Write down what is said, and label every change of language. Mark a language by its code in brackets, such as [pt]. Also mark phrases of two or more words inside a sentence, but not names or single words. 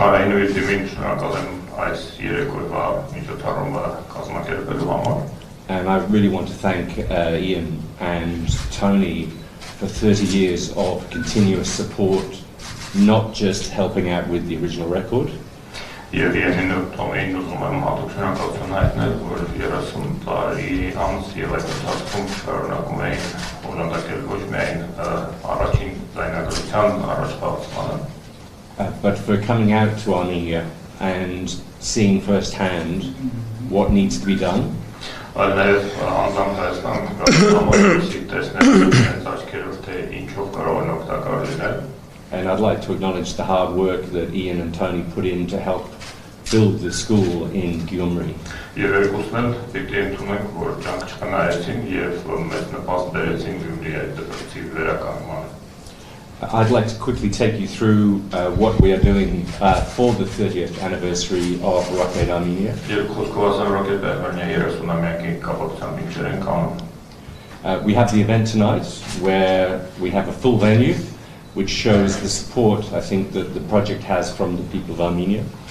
[en] And I really want to thank Iên and Tony for 30 years of continuous support, not just helping out with the original record, [hy] Եվ Իէնին Թոնին ուզում եմ հատուկ շնորհակալություն հայտնել, որ 30 տարի անց եւ այդ ընթացքում շարունակում էին օժանդակել ոչ միայն առաջին ձայնագրության առաջխաղացմանը, [en] but for coming out to Armenia and seeing firsthand what needs to be done. [hy] Այլ նաև անձամբ Հայաստան գալու տեսնել աչքերով թե ինչով կարող են օգտակար լինել. [en] And I'd like to acknowledge the hard work that Iên and Tony put in to help build the school in Gyumri. [hy] Եվ երկուսն էլ պիտի ընդունենք, որ ջանք չխնայեցին եւ մեծ նպաստ բերեցին Գյումրիի այդ դպրոցի վերականգնմանը. [en] I'd like to quickly take you through what we are doing for the 30th anniversary of Rock Made Armenia. We have the event tonight where we have a full venue which shows the support I think that the project has from the people of Armenia.